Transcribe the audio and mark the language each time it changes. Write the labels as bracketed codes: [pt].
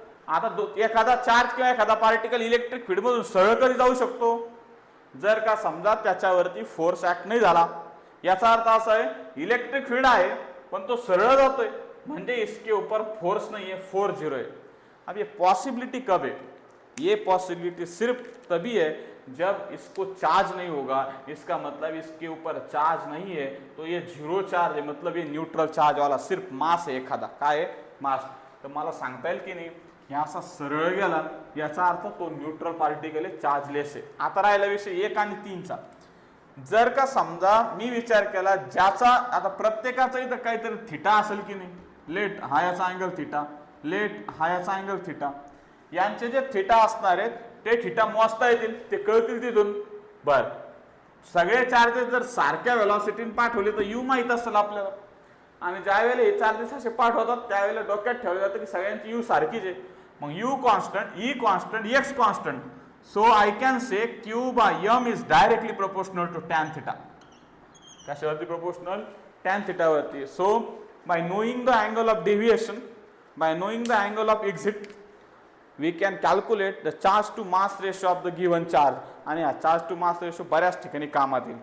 [mr] आता एखादा चार्ज किंवा एखादा पार्टिकल इलेक्ट्रिक फील्ड मधून सरळ कधी जाऊ शकतो? जर का समजा त्याच्यावरती फोर्स ऍक्ट नाही झाला. याचा अर्थ असा आहे इलेक्ट्रिक फील्ड आहे पण तो सरळ जातोय, म्हणजे [hi] इसके ऊपर फोर्स नहीं है, फोर्स जीरो है. अब ये पॉसिबिलिटी कब है? ये पॉसिबिलिटी सिर्फ तभी है जब इसको चार्ज नहीं होगा. इसका मतलब इसके ऊपर चार्ज नहीं है, तो ये झिरो चार्ज है, मतलब ये न्यूट्रल चार्ज वाला सिर्फ मास है एखादा. [mr] काय आहे? मास. तर मला सांगता येईल की नाही हे असा सरळ गेला, याचा अर्थ तो न्यूट्रल पार्टिकल आहे, चार्जलेस आहे. आता राहिला विषय 1 आणि 3 चा. जर का समजा मी विचार केला ज्याचा, आता प्रत्येकाचा इथं काहीतरी थिटा असेल की नाही, लेट हा याचा अँगल थिटा, लेट हा याचा अँगल थिटा, यांचे जे थिटा असणार आहेत ते थिटा मोजता येतील, ते कळतील तिथून. बर, सगळे चार्जेस जर सारख्या व्हेलॉसिटीने पाठवले तर यू माहित असेल आपल्याला, आणि ज्या वेळेला हे चार्जेस असे पाठवतात त्यावेळेला डोक्यात ठेवलं जातं की सगळ्यांची यू सारखीच आहे. मग you constant, E constant, x constant. [en] So I can say Q by M is directly proportional to tan theta. [mr] कशावरती proportional? [en] Tan theta वरती. So by knowing the angle of deviation, by knowing the angle of exit, we can calculate the charge to mass ratio of the given charge. [mr] आणि हा charge to mass ratio बऱ्याच ठिकाणी कामात येईल.